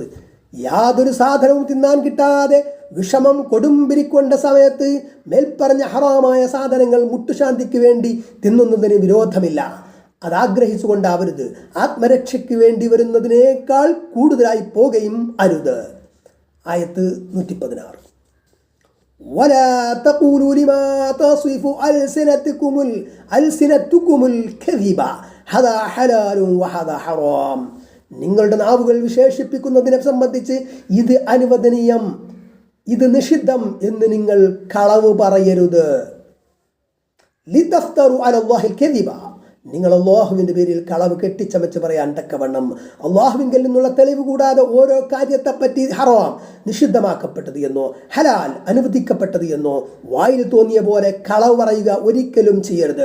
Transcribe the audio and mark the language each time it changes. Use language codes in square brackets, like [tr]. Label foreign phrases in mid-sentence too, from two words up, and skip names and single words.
[ml] യാതൊരു സാധനവും തിന്നാൻ കിട്ടാതെ വിഷമം കൊടുമ്പിരിക്കൊണ്ട സമയത്ത് മേൽപ്പറഞ്ഞ ഹറാമായ സാധനങ്ങൾ മുട്ടുശാന്തിക്ക് വേണ്ടി തിന്നുന്നതിന് വിരോധമില്ല. അതാഗ്രഹിച്ചുകൊണ്ടാവരുത്. ആത്മരക്ഷയ്ക്ക് വേണ്ടി വരുന്നതിനേക്കാൾ കൂടുതലായി പോകുകയും അരുത്. ആയത്ത് 116. [ar] ولا تقولوا لما تصف ألسنتكم الكذب هذا حلال وهذا حرام. [ml] നിങ്ങളുടെ നാവുകൾ വിശേഷിപ്പിക്കുന്നതിനെ സംബന്ധിച്ച് ഇത് അനുവദനീയം, ഇത് നിഷിദ്ധം എന്ന് നിങ്ങൾ കളവ് പറയരുത്. [ar] لتفتروا على الله الكذب, [ml] നിങ്ങൾ അള്ളാഹുവിൻ്റെ പേരിൽ കളവ് കെട്ടിച്ചമച്ച് പറയാൻ തക്കവണ്ണം അള്ളാഹുവിങ്കിൽ നിന്നുള്ള തെളിവ് കൂടാതെ ഓരോ കാര്യത്തെപ്പറ്റി ഹറാം നിഷിദ്ധമാക്കപ്പെട്ടത് എന്നോ ഹലാൽ അനുവദിക്കപ്പെട്ടത് എന്നോ വായിൽ തോന്നിയ പോലെ കളവ് പറയുക ഒരിക്കലും ചെയ്യരുത്.